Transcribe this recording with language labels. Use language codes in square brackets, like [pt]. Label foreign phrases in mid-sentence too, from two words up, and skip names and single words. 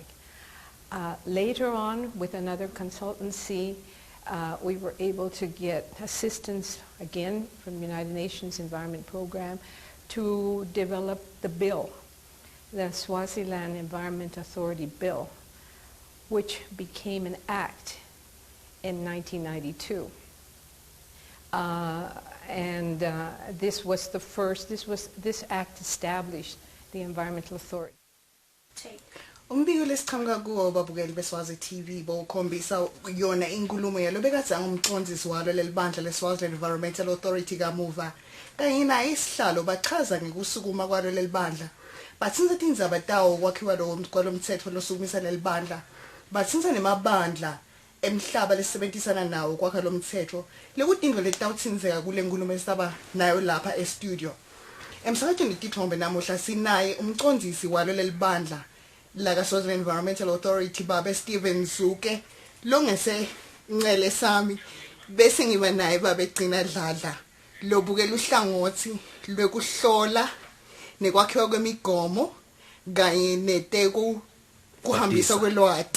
[en] Later on, with another consultancy, we were able to get assistance, again, from the United Nations Environment Program to develop the bill, the Swaziland Environment Authority Bill, which became an act in 1992. This was the first, this act established the Environmental Authority. [ss] Umbiko lesiqhamuka kuwo babukeli beSwazi TV bokhombisa yona inkulumo yalo bekade ngumcondzisi walo lelibandla leSwaziland Environmental Authority kamuva kanye naye isihlalo bachaza ngekusukuma kwalo lelibandla bathinza tindzaba tawo kwakhiwa kwalomthetho losukumisa lelibandla bathinza nemabandla emhlaba lesebentisana nawo kwakha lomthetho lekudingo letawutsinzeka kule nkulumo esaba nayo lapha e-studio. Emsakazweni tithombe namuhla sinaye umcondzisi walo lelibandla la Swaziland Environmental Authority babe Steven Zuke longese ncele sami bese ngiba naye babe Gcina Dladla lobukela uhlangothi lwekuhlola nekwakhiwa kwemigomo kanye neteku kuhambisa kwelwati.